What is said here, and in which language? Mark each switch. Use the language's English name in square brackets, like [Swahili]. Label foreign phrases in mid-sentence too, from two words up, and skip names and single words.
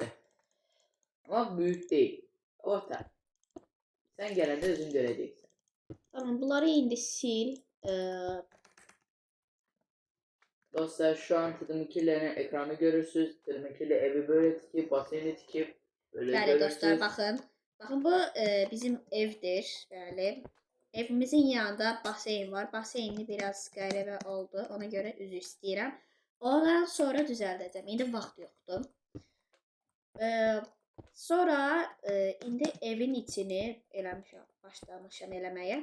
[Turkish] Ama büyük değil. Orta. Sen gene de özün göreceksin. Tamam, bunları indi sil. Dostlar şu an tırmıkillerin ekranı görürsünüz. Tırmıkille evi böyle tikip, baseni tikip böyle [Azerbaijani] Bəli [Turkish] görürsünüz. [Azerbaijani] dostlar, baxın. Baxın bu bizim evdir. Bəli. Evimizin yanında baseyin var. Baseyni biraz qəribə oldu. Ona görə üzr istəyirəm. Ondan sonra düzəldəcəm. İndi vaxt yoxdur. Sonra indi evin içini eləmişəm, başlamışam eləməyə.